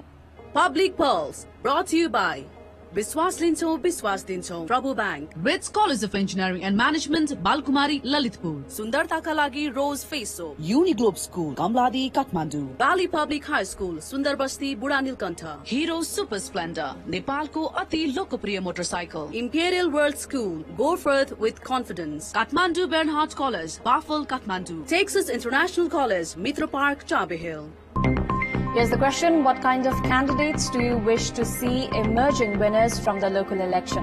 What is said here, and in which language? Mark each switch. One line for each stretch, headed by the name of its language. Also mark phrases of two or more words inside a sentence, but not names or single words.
English: Public Pulse, brought to you by
Nepali: विश्वास लिन्छौं, विश्वास दिन्छौं,
English: Prabhu Bank, Ritz College of Engineering and Management, Balkumari, Lalitpur,
Nepali: सुन्दरता का लागि
English: Rose Face Soap, Uniglobe School, Kamladi, Kathmandu, Bali Public High School, Sundarbasti, Budanilkantha, Hero Super Splendor,
Nepali: नेपालको अति लोकप्रिय
English: Motorcycle, Imperial World School, go forth with confidence, Kathmandu Bernhardt College, Bafel, Kathmandu, Texas International College, Mitra Park, Chabe Hill. Here's the question: what kind of candidates do you wish to see emerging winners from the local election?